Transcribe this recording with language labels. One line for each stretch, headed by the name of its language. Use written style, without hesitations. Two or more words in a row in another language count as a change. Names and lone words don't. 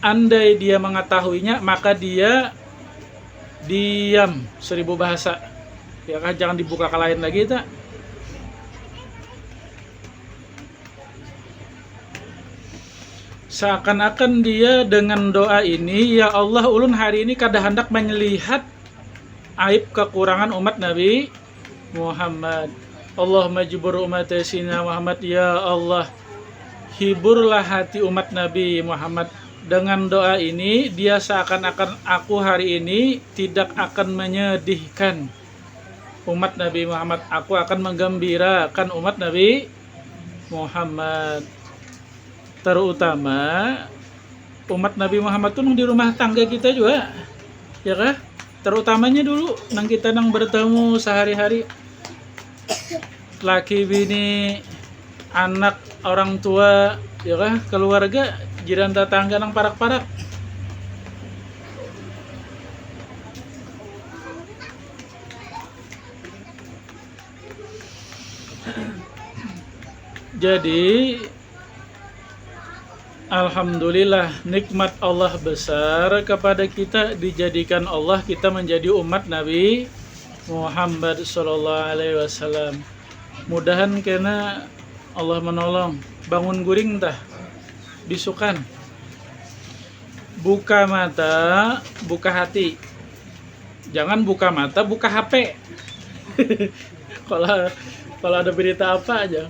Indonesian: Andai dia mengetahuinya, maka dia diam 1000 bahasa. Ya kan, jangan dibuka ke lain lagi tak. Seakan-akan dia dengan doa ini, ya Allah
Banjar: ulun hari ini kada hendak
Indonesian: menyelihat aib kekurangan umat Nabi Muhammad.
Arabic: اللهم اجبر أمة سيدنا محمد. يا الله,
Indonesian: hiburlah hati umat Nabi Muhammad. Dengan doa ini dia seakan-akan aku hari ini tidak akan menyedihkan umat Nabi Muhammad, aku akan menggembirakan umat Nabi Muhammad. Terutama umat Nabi Muhammad tuh di rumah tangga kita juga, ya kah? Terutamanya dulu nang kita nang bertemu sehari-hari. laki bini, anak, orang tua, ya kah, keluarga, jiran tetangga
Banjar: nang parak-parak.
Indonesian: Jadi alhamdulillah nikmat Allah besar kepada kita, dijadikan Allah kita menjadi umat Nabi Muhammad sallallahu alaihi wasallam. Mudahan kena Allah menolong.
Banjar: Bangun guring
Indonesian: tah bisukan. Buka mata, buka hati. Jangan buka mata, buka HP. Kalau ada berita apa aja.